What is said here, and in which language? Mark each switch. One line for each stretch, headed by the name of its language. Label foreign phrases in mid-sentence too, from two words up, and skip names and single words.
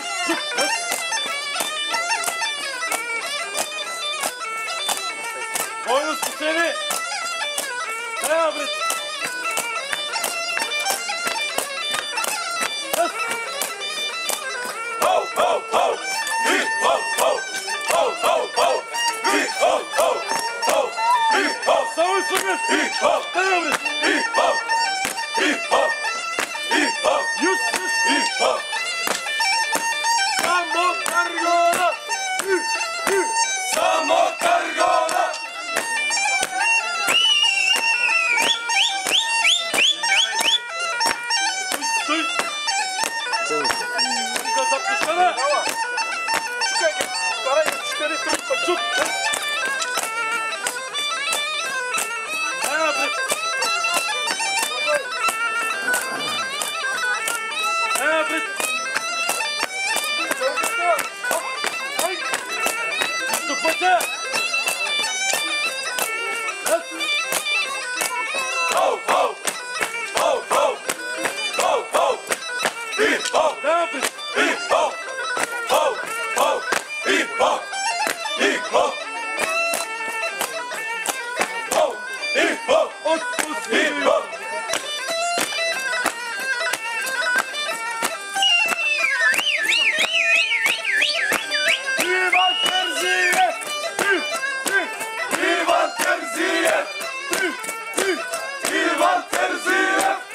Bulgarian: Бойно спасение! Ева, брат! Хоу, хоу, хоу! И хоу, хоу! Хоу, хоу, хоу! И хоу, хоу! Хоу! И хоу! Само изпъгнат! И хоу! Ева, брат! И хоу! И хоу! И хоу! Юс, юс! И хоу! Само каргона! Само каргона! Стой! Тука запушкана! Чукай ги! Карай ги! 4 трупа! Чук! Ева, брат! Ева, брат! Стопата! Хоу, хоу! Хоу, хоу! Хоу, хоу! И хоу! И хоу! Хоу, хоу! И хоу! И хоу! Хоу! И хоу! И хоу! Иван Терзиев! Иван Терзиев! Иван Терзиев!